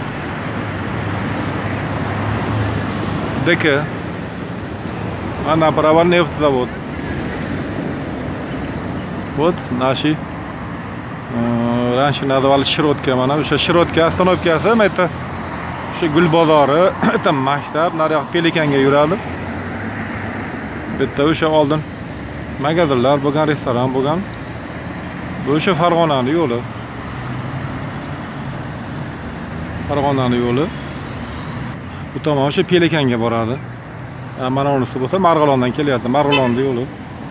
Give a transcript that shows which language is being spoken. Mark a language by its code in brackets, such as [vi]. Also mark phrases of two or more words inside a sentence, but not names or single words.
[ru] ДК. А направо нефтезавод. Вот наши. Раньше называли Широтка. Сейчас Широтка остановки это Gulbozori, это maktab, [uz] naryoq Pelikanga yuradi. Bitta o'sha oldin magazinlar bo'lgan, restoran bo'lgan. Bu o'sha Farg'onaning yo'li. Farg'onaning yo'li. Bu tomon o'sha Pelikanga boradi. Mana unisi bo'lsa Marg'ilondan kelyapti, Marg'ilonning yo'li.